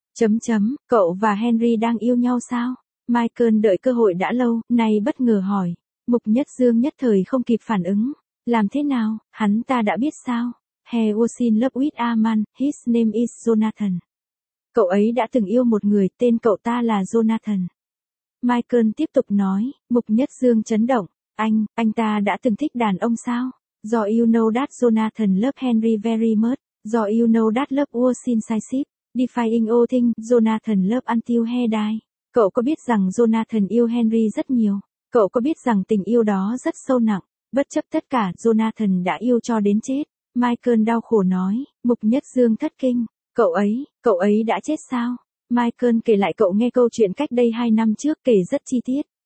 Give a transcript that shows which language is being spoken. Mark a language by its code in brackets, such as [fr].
[vi] Chấm chấm, cậu và Henry đang yêu nhau sao? Michael đợi cơ hội đã lâu, nay bất ngờ hỏi. Mục Nhất Dương nhất thời không kịp phản ứng. Làm thế nào, hắn ta đã biết sao? [en] He was in love with a man, his name is Jonathan. [vi] Cậu ấy đã từng yêu một người, tên cậu ta là Jonathan. Michael tiếp tục nói, Mục Nhất Dương chấn động. Anh ta đã từng thích đàn ông sao? [en] Do you know that Jonathan loved Henry very much? Do you know that love was incisive, defying all things Jonathan loved until he died? [vi] Cậu có biết rằng Jonathan yêu Henry rất nhiều? Cậu có biết rằng tình yêu đó rất sâu nặng? Bất chấp tất cả, Jonathan đã yêu cho đến chết. Michael đau khổ nói, Mục Nhất Dương thất kinh. Cậu ấy đã chết sao? Michael kể lại cậu nghe câu chuyện cách đây 2 năm trước, kể rất chi tiết.